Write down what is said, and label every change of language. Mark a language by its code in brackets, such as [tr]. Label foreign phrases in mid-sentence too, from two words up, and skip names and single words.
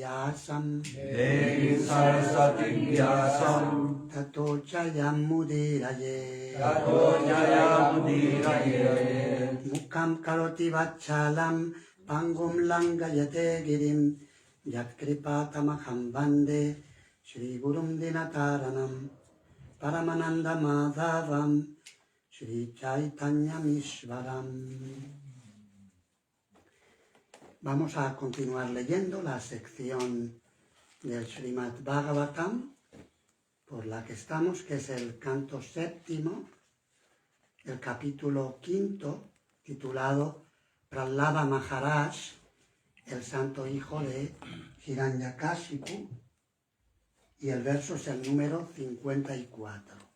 [sa] Vyasam Tato Jayam Mudiraye Mukam Karoti Vachalam Pangum Langayate Girim Yatkripatamaham Bande Shri Gurum Dinataranam Paramananda Madhavam Shri Chaitanya Mishvaram. [es] Vamos a continuar leyendo la sección del Srimad Bhagavatam por la que estamos, que es el canto séptimo, el capítulo quinto, titulado Prahlada Maharaj, el santo hijo de Hiranyakashipu, y el verso es el número 54.